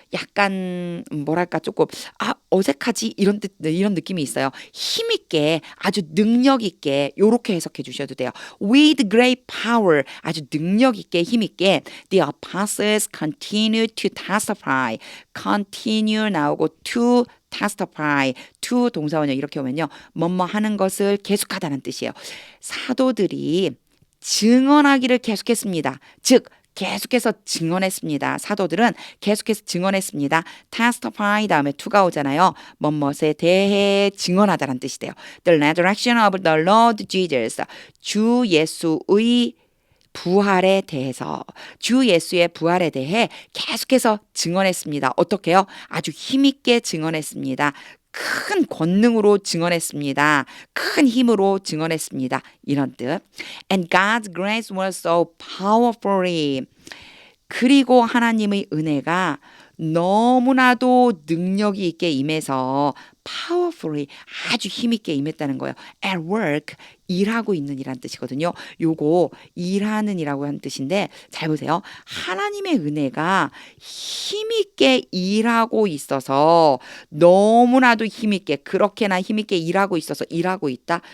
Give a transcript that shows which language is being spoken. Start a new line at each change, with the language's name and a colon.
Korean: 약간 뭐랄까 조금 어색하지 이런 느낌이 있어요. 힘 있게 아주 능력 있게 요렇게 해석해 주셔도 돼요.
English: With great power
Korean: 아주 능력 있게 힘 있게
English: the apostles continue to testify.
Korean: continue 나오고
English: to testify,
Korean: to 동사원형 이렇게 오면요. 뭐뭐 하는 것을 계속하다는 뜻이에요. 사도들이 증언하기를 계속했습니다. 즉 계속해서 증언했습니다. 사도들은 계속해서 증언했습니다. testify 다음에 to가 오잖아요. 뭐뭐에 대해 증언하다라는 뜻이 돼요.
English: The resurrection of the Lord Jesus.
Korean: 주 예수의 부활에 대해서 주 예수의 부활에 대해 계속해서 증언했습니다. 어떻게요? 아주 힘있게 증언했습니다. 큰 권능으로 증언했습니다. 큰 힘으로 증언했습니다. 이런 뜻.
English: And God's grace was so powerfully.
Korean: 그리고 하나님의 은혜가 너무나도 능력이 있게 임해서 powerfully 아주 힘있게 임했다는 거예요.
English: At work
Korean: 일하고 있는 이란 뜻이거든요. 요거 일하는 이라고 하는 뜻인데 잘 보세요. 하나님의 은혜가 힘있게 일하고 있어서 너무나도 힘있게 그렇게나 힘있게 일하고 있어서 일하고 있다.